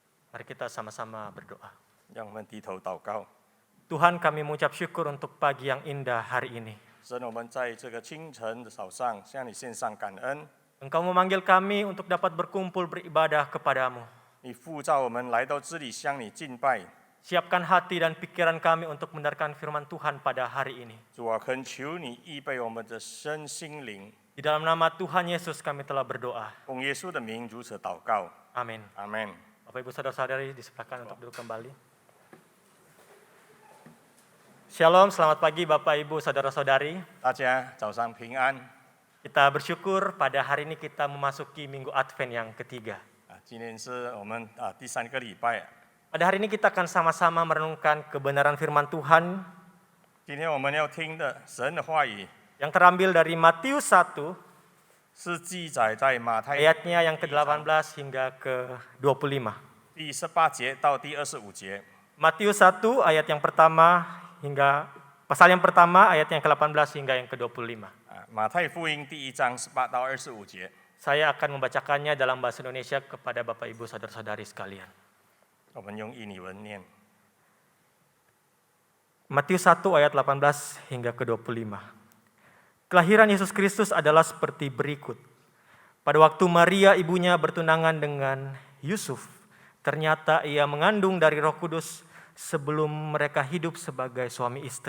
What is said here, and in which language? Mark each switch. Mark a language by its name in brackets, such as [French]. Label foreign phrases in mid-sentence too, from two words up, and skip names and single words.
[Indonesian] Mari kita sama-sama berdoa. [Chinese] 让我们低头祷告。 [Indonesian] Tuhan, kami mengucap syukur untuk pagi yang indah hari ini. [Chinese] 神，我们在这个清晨的早上向你献上感恩。 [Indonesian] Engkau memanggil kami untuk dapat berkumpul beribadah kepadamu. [Chinese] 你呼召我们来到这里向你敬拜。 [Indonesian] Siapkan hati dan pikiran kami untuk mendengarkan firman Tuhan pada hari ini. [Chinese] 主啊，恳求你预备我们的身心灵。 [Indonesian] Di dalam nama Tuhan Yesus kami telah berdoa. [Chinese] 奉耶稣的名如此祷告。 [Indonesian] Amin. [Chinese] 阿门。 [Indonesian] Bapak Ibu Saudara-saudari disilakan untuk duduk kembali. Shalom, selamat pagi Bapak Ibu Saudara-saudari. [Chinese] 大家早上平安。 [Indonesian] Kita bersyukur pada hari ini kita memasuki Minggu Advent yang ketiga. [Chinese] 今天是我们第3个礼拜。 [Indonesian] Pada hari ini kita akan sama-sama merenungkan kebenaran firman Tuhan [Chinese] 今天我们要听的神的话语 [Indonesian] yang terambil dari Matius 1, [Chinese] 是记载在马太 [Indonesian] ayatnya yang ke-18 hingga ke-25. [Chinese] 第18节到第25节。 [Indonesian] Matius 1 ayat yang pertama hingga pasal yang pertama ayat yang ke-18 hingga yang ke-25. [Chinese] 马太福音第1章18到25节。 [Indonesian] Saya akan membacakannya dalam bahasa Indonesia kepada Bapak Ibu Saudara-saudari sekalian. [Chinese] 我们用印尼文念。 [Indonesian] Matius 1 ayat 18 hingga ke-25. Kelahiran Yesus Kristus adalah seperti berikut. Pada waktu Maria ibunya bertunangan dengan Yusuf, ternyata ia mengandung dari Roh Kudus sebelum mereka hidup sebagai suami istri.